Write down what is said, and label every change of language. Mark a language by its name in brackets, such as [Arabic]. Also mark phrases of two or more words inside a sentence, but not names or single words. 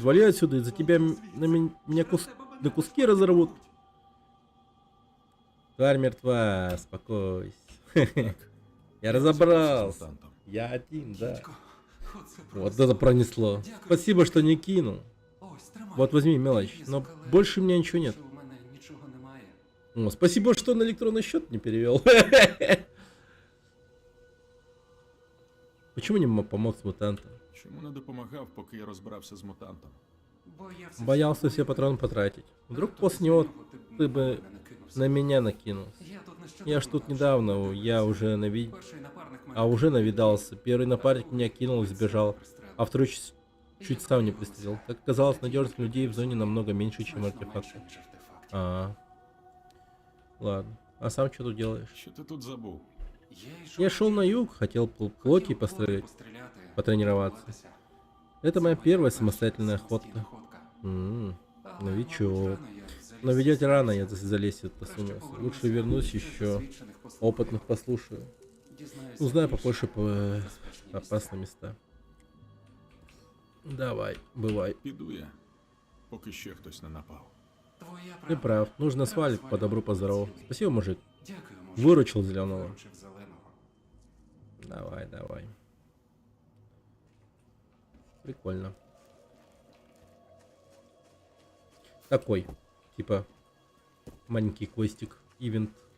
[Russian] Вали отсюда, из-за тебя меня на куски разорвут. Тварь мертва, спокойся. Я разобрался. Мутантом. Я один, да. [Ukrainian] Оце [Russian] Вот это пронесло. Спасибо, что не кинул. [Ukrainian] Ось, тримай. [Russian] Вот возьми мелочь. Но больше у меня ничего нет. [Ukrainian] У мене нічого немає. [Russian] О, спасибо, что на электронный счет не перевел. Почему не помог с мутантом? [Ukrainian] Чому не допомагав, поки я розбирався з мутантом? [Russian] Боялся все патроны потратить. Вдруг после него ты бы на меня накинулся. Я ж тут недавно, я уже уже навидался. Первый напарник меня кинул и сбежал, а второй чуть сам не пристрелил. Как оказалось, надежность людей в зоне намного меньше, чем артефакты. Ладно. А сам что тут делаешь? [Ukrainian] Що ти тут забув? [Russian] Я шел на юг, хотел плоки пострелять, потренироваться. Это моя первая самостоятельная охота. Новичок. Но ведь рано я залезть это сунулся. Лучше вернусь еще. Опытных послушаю. Узнаю побольше по опасные места. Давай, бывай. [Ukrainian] Піду я, поки ще хтось не напав. [Russian] Ты прав. Нужно свалить по добру, по здорову. Спасибо, мужик. Выручил зеленого. Давай, давай. Прикольно. Такой, типа, маленький квестик, ивент.